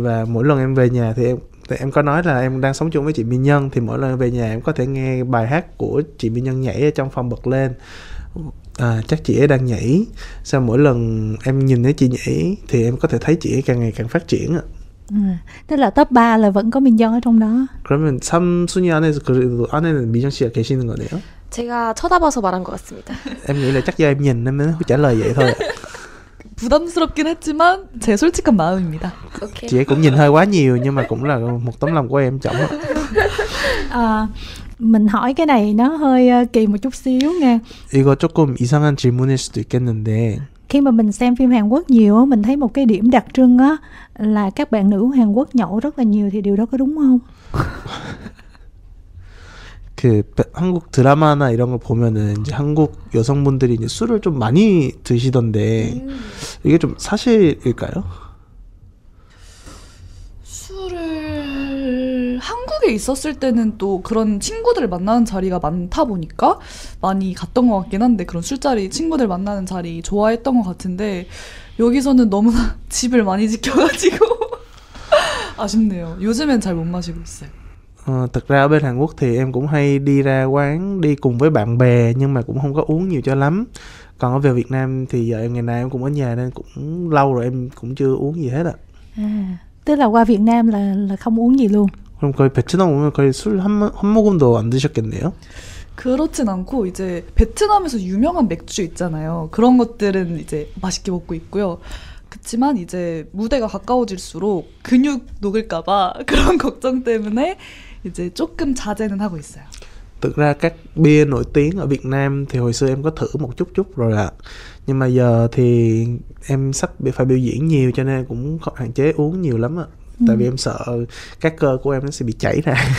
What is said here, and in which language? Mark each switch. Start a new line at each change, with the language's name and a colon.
Vietnamese: Và mỗi lần em về nhà thì em có nói là em đang sống chung với chị Minh Nhân thì mỗi lần về nhà em có thể nghe bài hát của chị Minh Nhân nhảy ở trong phòng bật lên. Chắc chị ấy đang nhảy. Sau mỗi lần em nhìn thấy chị nhảy thì em có thể thấy chị ấy càng ngày càng phát triển ạ. Tức là top 3 là vẫn có Min Young ở trong đó.
Korean: 그러면 3순위 안에서 그래도 안에는 미정 씨가 계시는 거네요? 제가 쳐다봐서 말한 것 같습니다.
Vietnamese: Em nghĩ là chắc do em nhìn nên mới trả lời vậy thôi ạ.
Korean: 부담스럽긴 했지만 제 솔직한 마음입니다.
English: 오케이.
Vietnamese: Chị ấy cũng nhìn hơi quá nhiều nhưng mà cũng là một tấm lòng của em trọng ạ. Mình hỏi cái này nó hơi kỳ một chút xíu nha.
Korean: 이거 조금 이상한 질문일 수도 있겠는데
Vietnamese: Khi mà mình xem phim Hàn Quốc nhiều á, mình thấy một cái điểm đặc trưng á là các bạn nữ Hàn Quốc nhậu rất là nhiều, thì điều đó có đúng không?
Korean: 그 한국 드라마나 이런 걸 보면은 이제 한국 여성분들이 이제 술을 좀 많이 드시던데 이게 좀 사실일까요? 술을 한국에 있었을 때는 또 그런 친구들을 만나는 자리가 많다 보니까 많이 갔던 것 같긴 한데 그런 술자리, 친구들 만나는 자리 좋아했던 것 같은데 여기서는 너무나 집을 많이 지켜가지고 아쉽네요. 요즘엔 잘 못 마시고 있어요.
Vietnamese: Thật ra ở bên Hàn Quốc thì em cũng hay đi ra quán đi cùng với bạn bè nhưng mà cũng không có uống nhiều cho lắm. Còn ở về Việt Nam thì giờ ngày nào em cũng ở nhà nên cũng lâu rồi em cũng chưa uống gì hết ạ. Tức là qua Việt Nam là không uống gì luôn.
Korean: 그럼 거의 베트남 오면 거의 술 한 모금도 안 드셨겠네요? 그렇진 않고 이제 베트남에서 유명한 맥주 있잖아요. 그런 것들은 이제 맛있게 먹고 있고요. 그렇지만 이제 무대가 가까워질수록 근육 녹을까봐 그런 걱정 때문에 이제 조금 자제는 하고 있어요.
Vietnamese: Thực ra các bia nổi tiếng ở Việt Nam thì hồi xưa em có thử một chút rồi ạ. Nhưng mà giờ thì em sắp phải biểu diễn nhiều cho nên cũng hạn chế uống nhiều lắm ạ. Tại vì em sợ các cơ của em nó sẽ bị chảy ra.